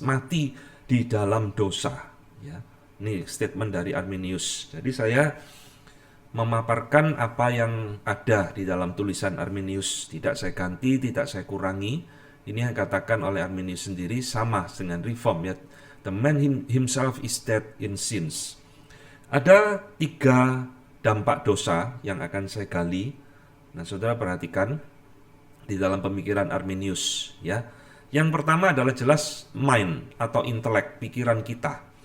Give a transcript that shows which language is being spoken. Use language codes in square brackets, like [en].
[id] Mati di dalam dosa. Ya, ini statement dari Arminius. Jadi saya memaparkan apa yang ada di dalam tulisan Arminius. Tidak saya ganti, tidak saya kurangi. Ini yang katakan oleh Arminius sendiri sama dengan Reform ya. [en] The man himself is dead in sins. [id] Ada 3 dampak dosa yang akan saya gali. Nah, saudara perhatikan di dalam pemikiran Arminius ya. Yang pertama adalah jelas mind atau intelek, pikiran kita.